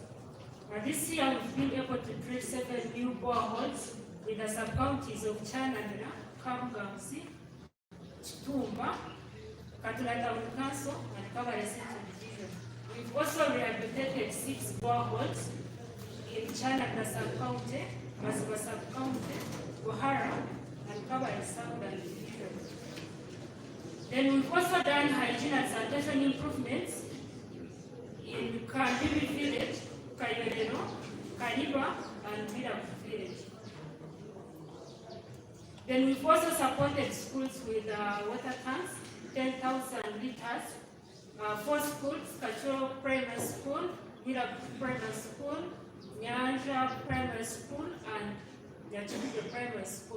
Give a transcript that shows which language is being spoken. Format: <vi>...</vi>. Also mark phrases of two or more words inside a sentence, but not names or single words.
<en>This year we've been able to drill 7 new boreholes with the sub-counties of Chanamira, Kamugamsi, Tumba, Katula Town Council, and Kabale Central Division. We've also rehabilitated 6 boreholes in Chanamira sub-county, Masiba sub-county, Gohara, and Kabale Southern Division. Then we've also done hygiene and sanitation improvements in Kandiri village, Kayeleno, Kaniba, and Vida village. Then we've also supported schools with water tanks, 10,000 liters, 4 schools, Kachoro Primary School, Vida Primary School, Nyanja Primary School, and Yachibike Primary School.</en>